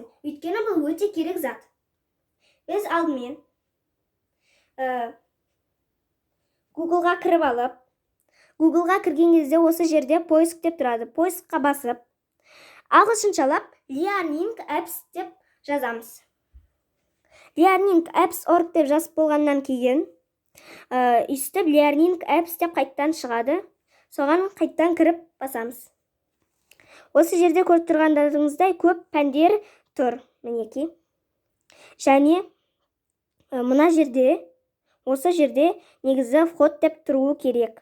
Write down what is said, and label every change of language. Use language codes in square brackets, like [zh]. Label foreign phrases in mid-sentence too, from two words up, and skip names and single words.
[kk] Өйткені бұл өте керек зат. Біз алдымен Google-ға кіріп алып, Google-ға кірген кезде осы жерде поиск деп тұрады. Поискқа басып, ағылшыншалап Learning Apps деп жазамыз. Learning Apps org деп жазып болғаннан кейін, үстіп Learning Apps деп қайттан шығады. Соған қайттан кіріп басамыз. Осы жерде көріп тұрғандарыңыздай көп пәндер тұр. Мінекей. Және мына жерде, осы жерде негізі вход деп тұруы керек.